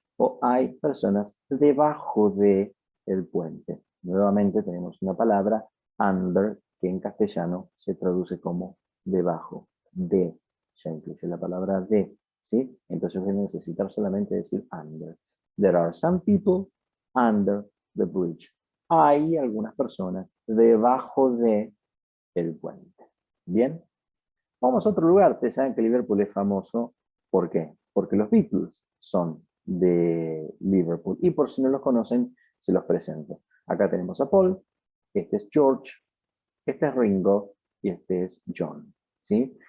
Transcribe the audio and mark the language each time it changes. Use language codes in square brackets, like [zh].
[es] O hay personas debajo de el puente. Nuevamente tenemos una palabra, under, que en castellano se traduce como debajo de. Ya incluye la palabra de, ¿sí? Entonces voy a necesitar solamente decir under. [en] There are some people under the bridge. [es] Hay algunas personas debajo de el puente. Bien, vamos a otro lugar. Ustedes saben que Liverpool es famoso. ¿Por qué? Porque los Beatles son de Liverpool. Y por si no los conocen, se los presento. Acá tenemos a Paul, este es George, este es Ringo y este es John. ¿Sí?